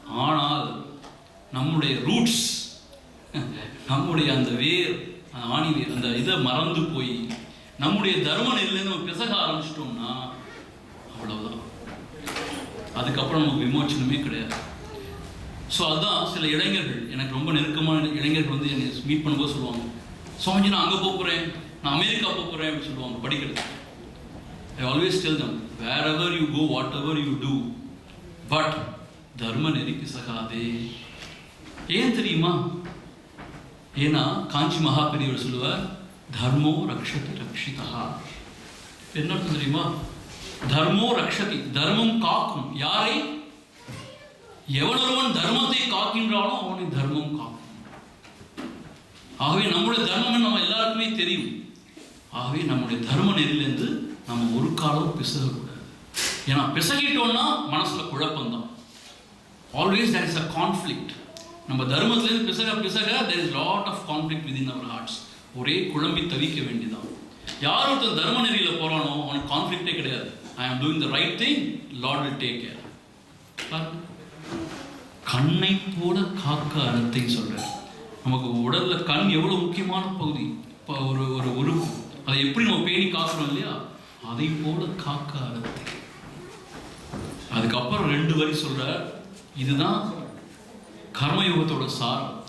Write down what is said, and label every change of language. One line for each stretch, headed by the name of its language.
Tamil: ஆனால் நம்முடைய ரூட்ஸ், நம்முடைய அந்த வேர், ஆணி வேர், அந்த இதை மறந்து போய் நம்முடைய தர்ம நெறியில நம்ம பிசக ஆரம்பிச்சிட்டோம்னா அவ்வளவுதான். அதுக்கப்புறம் நமக்கு விமோச்சனமே கிடையாது. ஸோ அதுதான் சில இளைஞர்கள், எனக்கு ரொம்ப நெருக்கமான இளைஞர்கள் வந்து என்னை மீட் பண்ணும்போது சொல்லுவாங்க, சுவாமிஜி நான் அங்கே போகிறேன், நான் அமெரிக்கா போகிறேன் அப்படின்னு சொல்லுவாங்க படிக்கிறது.
English: I always tell them, wherever you go, whatever you do, but
Tamil: தர்ம நெறி பிசகாதே. ஏன் தெரியுமா? ஏன்னா காஞ்சி மகா பெரியவர் சொல்லுவார்,
Sanskrit: தர்மோ ரக்ஷதி ரக்ஷிதா.
Tamil: என்ன அர்த்தம் தெரியுமா?
Sanskrit: தர்மோ ரக்ஷதி,
Tamil: தர்மம் காக்கும். யாரை? எவனொருவன் தர்மத்தை காக்கின்றானோ அவனை தர்மம் காக்கும். ஆகவே நம்முடைய தர்மம் நம்ம எல்லாருக்குமே தெரியும். ஆகவே நம்முடைய தர்ம நெறியிலிருந்து நம்ம ஒரு காலம் பிசகக்கூடாது. ஏன்னா பிசகிட்டோம்னா மனசுல குழப்பம்தான்.
English: Always there is a conflict.
Tamil: நம்ம தர்மத்திலிருந்து பிசக
English: there is lot of conflict within our hearts.
Tamil: ஒரே குழம்பி தவிக்க வேண்டியதான். யார் ஒருத்தர் தர்ம நெறியில போறானோ அவனுக்கு கான்ஃப்ளிக்டே கிடையாது.
English: I am doing the right thing, Lord will take care.
Tamil: கண்ணை போல காக்க அறத்தை சொல்ற. நமக்கு உடல்ல கண் எவ்வளவு முக்கியமான பகுதி, இப்போ ஒரு உறுப்பு, அதை எப்படி நம்ம பேணி காக்கிறோம் இல்லையா, அதை போல காக்க அறத்தை. அதுக்கப்புறம் 2 வரி சொல்ற. இதுதான் கர்மயோகத்தோட சாரம்.